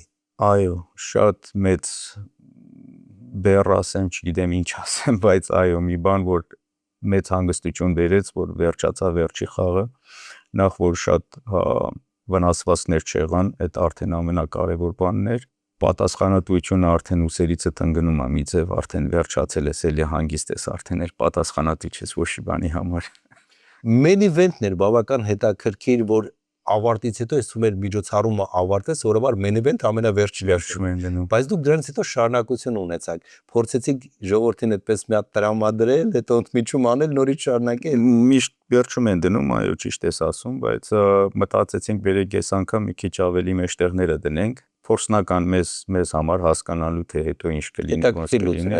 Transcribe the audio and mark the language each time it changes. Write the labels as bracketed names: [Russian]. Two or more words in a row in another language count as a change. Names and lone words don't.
[Armenian] Այո, շատ մեծ բեռ ասեմ, չգիտեմ ինչ ասեմ, բայց այո, մի բան, որ մեծ հանգստություն բերեց, որ վերջացավ վերջի խաղը, նախ որ շատ վնասվածքներ չեղան, այդ արդեն ամենակարևոր բանն էր, պատասխանատվությունը արդեն ուսերիցը տնկնում է մի ձև, արդեն վերջացել ես, էլի հանգիստ ես, արդեն էլ պատասխանատու ես ոչ մի բանի համար։ [English] Main event- [Armenian] ն էր բավական հետաքրքիր, որ ավարտից հետո ես թվում էր միջոցառումը ավարտեց, որովհետեւ [English] main event [Armenian] ամենավերջում են դնում։ Բայց դուք դրանից հետո շարունակություն ունեցաք, փորձեցիք ժողովրդին այդպես մի հատ տրամադրել, հետո ընդմիջում անել, նորից շարունակել։ Միշտ վերջում են դնում, այո, ճիշտ ես ասում, բայց մտածեցինք բերեք այս անգամ մի քիչ ավելի մեջտեղները դնենք, փորձնական մեզ համար հասկանալու թե հետո ինչ կլինի, ոնց կլինի,